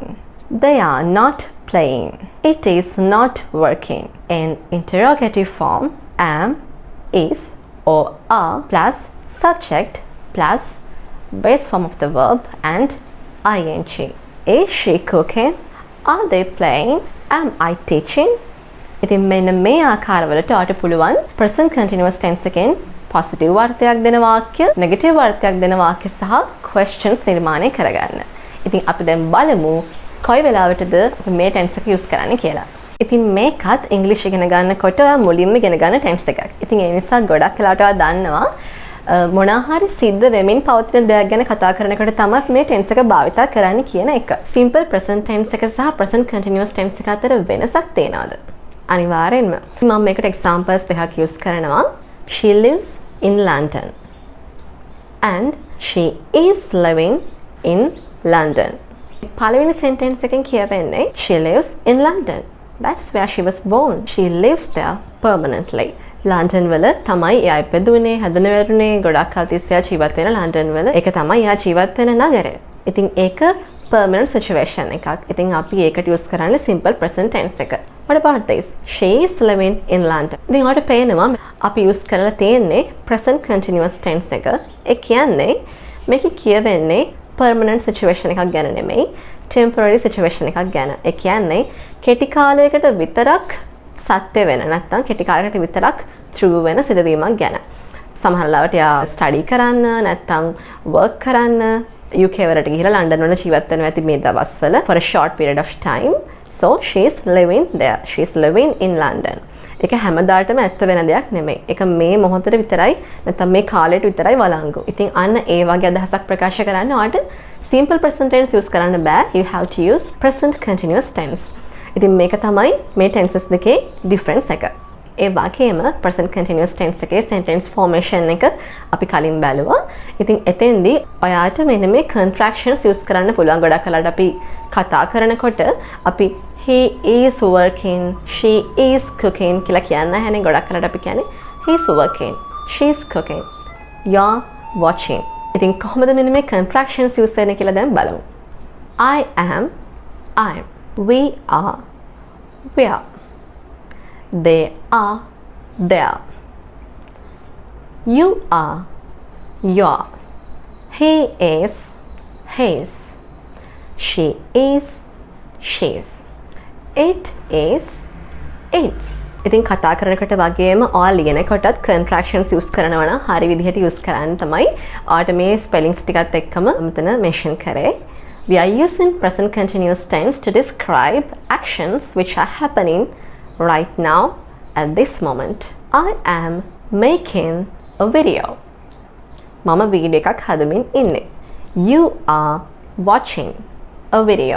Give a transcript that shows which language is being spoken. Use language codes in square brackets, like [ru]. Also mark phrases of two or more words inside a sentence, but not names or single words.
[en] They are not playing. It is not working. In interrogative form, am, is, or are plus subject plus base form of the verb and ing. Is she cooking? Are they playing? Am I teaching? [si] ඉතින් මෙන්න මේ ආකාරවලට ඔයාලට පුළුවන් [en] present continuous tense [si] එකෙන් positive වර්තයක් දෙන වාක්‍ය, negative වර්තයක් දෙන වාක්‍ය සහ questions නිර්මාණය කරගන්න. ඉතින් අපි දැන් බලමු කොයි වෙලාවටද අපි මේ tense එක use කරන්නේ කියලා. ඉතින් මේකත් English ඉගෙන ගන්නකොට ඔයා මුලින්ම ඉගෙන ගන්න tense එකක්. ඉතින් ඒ නිසා ගොඩක් වෙලාවට ඔයා දන්නවා මොනාහරි සිද්ධ වෙමින් පවතින දෙයක් ගැන කතා කරනකොට තමයි මේ tense එක භාවිත කරන්න කියන එක. [en] Simple present tense [si] එක සහ [en] present continuous tense [si] එක අතර වෙනසක් තියෙනවද? අනිවාර්යෙන්ම. මම මේකට examples දෙකක් use කරනවා. [en] She lives in London and she is living in London. [si] පළවෙනි sentence එකෙන් කියවෙන්නේ [en] she lives in London. That's where she was born. She lives there permanently. [si] ලන්ඩන් වල තමයි එයා ඉපදුනේ, හැදෙන වැරුනේ, ගොඩක් කල් තිස්සේ ජීවත් වෙන ලන්ඩන් වල. ඒක තමයි එයා ජීවත් වෙන නගරය. ඉතින් ඒක [en] permanent situation [si] එකක්. ඉතින් අපි ඒකට use කරන්නේ [en] simple present tense [si] එක. [en] What about this? She is living in London. [si] ඉතින් ඔයාලට පේනවා අපි use කරලා තියෙන්නේ [en] present continuous tense [si] එක. ඒ කියන්නේ මේකේ කියවෙන්නේ [en] permanent situation [si] එකක් ගැන නෙමෙයි, [en] temporary situation [si] එකක් ගැන. ඒ කියන්නේ කෙටි කාලයකට විතරක් සත්‍ය වෙන නැත්නම් කෙටි කාලයකට විතරක් true වෙන සිදුවීමක් ගැන. සමහර ලාවට යා study කරන්න නැත්නම් work කරන්න UK වලට ගිහිලා ලන්ඩන් වල ජීවත් වෙනවා ඇති මේ දවස්වල [en] for a short period of time. So she is living there. She is living in London. [si] ඒක හැමදාටම ඇත්ත වෙන දෙයක් නෙමෙයි. ඒක මේ මොහොතේ විතරයි නැත්නම් මේ කාලයට විතරයි වළංගු. ඉතින් අන්න ඒ වගේ අදහසක් ප්‍රකාශ කරන්න ඔයාලට [en] simple present tense use [si] කරන්න බෑ. [en] You have to use present continuous tense. [si] ඉතින් මේක තමයි මේ tenses දෙකේ difference එක. ඒ වගේම [en] present continuous tense [si] එකේ [en] sentence formation [si] එක අපි කලින් බැලුවා. ඉතින් එතෙන්දී ඔයාට මෙන්න මේ [en] contractions use [si] කරන්න පුළුවන්. ගොඩක් කලකට අපි කතා කරනකොට අපි [en] he is working, she is cooking [si] කියලා කියන්න හැනේ. ගොඩක් කලකට අපි කියන්නේ [en] he is working, she is cooking, you are watching. [si] ඉතින් කොහොමද මෙන්න මේ [en] contractions use [si] වෙන්නේ කියලා දැන් බලමු. [en] I am, I'm. We are, we are. They are, they are. You are, you are. He is, his. She is, she's. It is, its. [si] ඉතින් කතා කරනකොට වගේම ඔයා ලියනකොටත් [en] contractions use [si] කරනවා නම් හරි විදිහට use කරන්න තමයි ඔයාට මේ spellings ටිකත් එක්කම මෙතන mention කරේ. [en] We are using present continuous tense to describe actions which are happening right now at this moment. I am making a video. [si] මම වීඩියෝ එකක් හදමින් ඉන්නේ. [en] You are watching a video.